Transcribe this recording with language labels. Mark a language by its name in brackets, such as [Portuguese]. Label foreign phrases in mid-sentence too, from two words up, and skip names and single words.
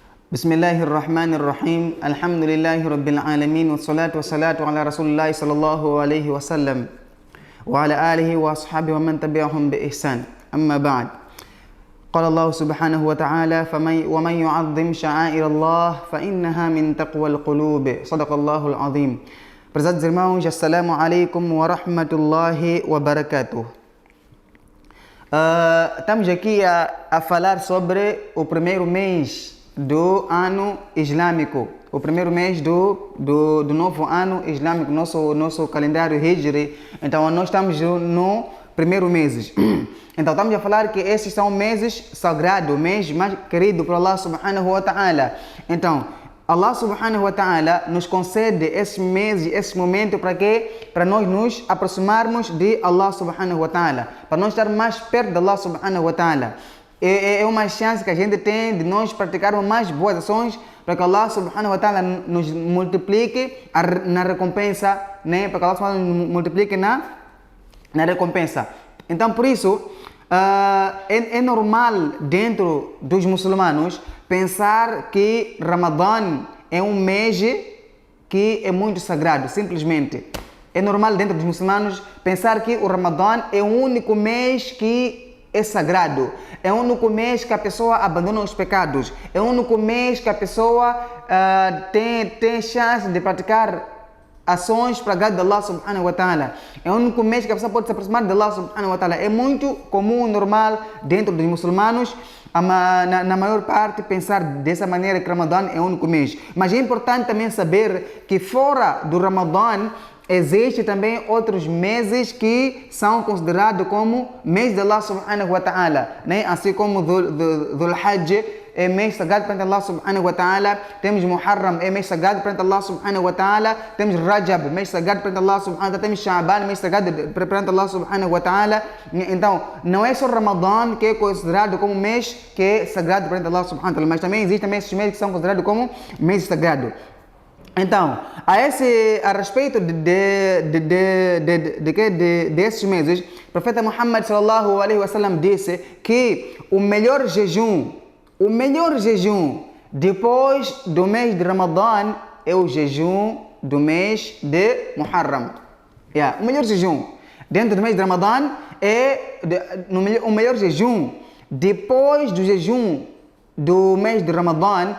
[Arabic] بسم الله الرحمن الرحيم الحمد لله رب العالمين والصلاة والسلام على رسول الله صلى الله عليه وسلم وعلى آله وأصحابه ومن تبعهم بإحسان أما بعد قال الله سبحانه وتعالى ومن يعظم شعائر الله فإنها من تقوى القلوب صدق الله العظيم. [Portuguese] Prezados irmãos, [Arabic] السلام عليكم ورحمة الله وبركاته. [Portuguese] Estamos aqui a falar sobre o primeiro mês do ano islâmico, o primeiro mês do novo ano islâmico, nosso calendário Hijri. Então nós estamos no primeiro mês. Então estamos a falar que esses são meses sagrados, mês mais querido por Allah [Arabic] سبحانه وتعالى. [Portuguese] Então Allah [Arabic] سبحانه وتعالى [Portuguese] nos concede esse mês, esse momento para quê? Para nós nos aproximarmos de Allah [Arabic] سبحانه وتعالى, [Portuguese] para nós estar mais perto de Allah [Arabic] سبحانه وتعالى. [Portuguese] É uma chance que a gente tem de nós praticarmos mais boas ações para que Allah [Arabic] سبحانه وتعالى [Portuguese] nos multiplique na recompensa, né? Para que Allah [Arabic] سبحانه وتعالى [Portuguese] nos multiplique na recompensa. Então por isso é normal dentro dos muçulmanos pensar que Ramadã é um mês que é muito sagrado, simplesmente. É normal dentro dos muçulmanos pensar que o Ramadã é o único mês que é sagrado. É o único mês que a pessoa abandona os pecados. É o único mês que a pessoa tem chance de praticar ações para agradar Allah [Arabic] سبحانه وتعالى. [Portuguese] É o único mês que a pessoa pode se aproximar de Allah [Arabic] سبحانه وتعالى. [Portuguese] É muito comum, normal dentro dos muçulmanos, na maior parte, pensar dessa maneira que Ramadã é o único mês. Mas é importante também saber que fora do Ramadã existem também outros meses que são considerados como mês de Allah [Arabic] سبحانه وتعالى, [Portuguese] né? Assim como Dhul Hajj é mês sagrado perante Allah [Arabic] سبحانه وتعالى, [Portuguese] temos Muharram é mês sagrado perante Allah [Arabic] سبحانه وتعالى, [Portuguese] temos Rajab mês sagrado perante Allah [Arabic] سبحانه وتعالى, [Portuguese] temos Sha'ban mês sagrado perante Allah [Arabic] سبحانه وتعالى. [Portuguese] Então não é só Ramadã que é considerado como mês que é sagrado perante Allah [Arabic] سبحانه وتعالى, [Portuguese] mas também existem esses meses que são considerados como mês sagrado. Então, a respeito desses meses, o profeta Muhammad [Arabic] صلى الله عليه وسلم [Portuguese] disse que o melhor jejum depois do mês de Ramadã é o jejum do mês de Muharram. O melhor jejum dentro do mês de Ramadã o melhor jejum depois do jejum do mês de Ramadã.